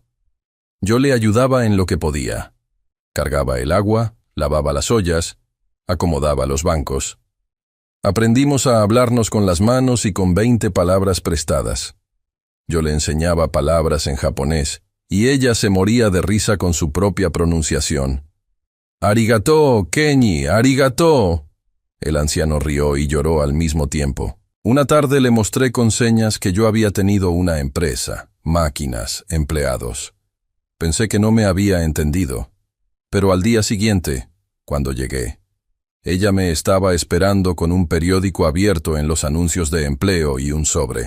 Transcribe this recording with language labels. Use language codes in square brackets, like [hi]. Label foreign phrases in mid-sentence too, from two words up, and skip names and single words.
[es] Yo le ayudaba en lo que podía. Cargaba el agua, lavaba las ollas, acomodaba los bancos. Aprendimos a hablarnos con las manos y con 20 palabras prestadas. Yo le enseñaba palabras en japonés, y ella se moría de risa con su propia pronunciación. «Arigato, Kenji, arigato». El anciano rió y lloró al mismo tiempo. Una tarde le mostré con señas que yo había tenido una empresa, máquinas, empleados. Pensé que no me había entendido, pero al día siguiente, cuando llegué, ella me estaba esperando con un periódico abierto en los anuncios de empleo y un sobre.